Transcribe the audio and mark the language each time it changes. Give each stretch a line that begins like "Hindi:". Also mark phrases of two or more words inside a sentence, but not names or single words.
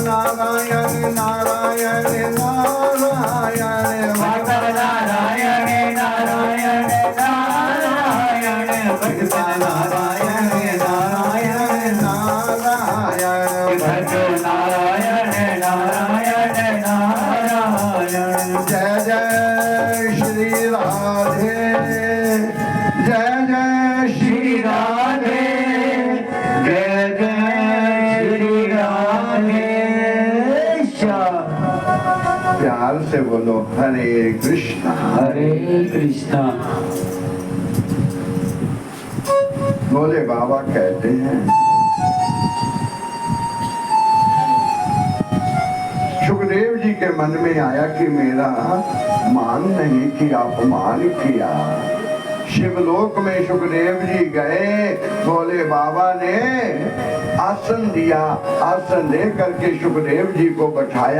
Hindi: नारायण नारायण नारायण भगवान नारायण नारायण नारायण भगवान नारायण नारायण नारायण भजो नारायण नारायण नारायण जय जय श्री राधे जय जय श्री श्री राधे जय जय श्री राधे श्याम प्यार से बोलो हरे कृष्णा हरे कृष्णा बोले बाबा कहते हैं सुखदेव जी के मन में आया कि मेरा मान नहीं किया अपमान किया। शिवलोक में सुखदेव जी गए, बोले बाबा ने आसन दिया, आसन दे करके सुखदेव जी को बैठाया।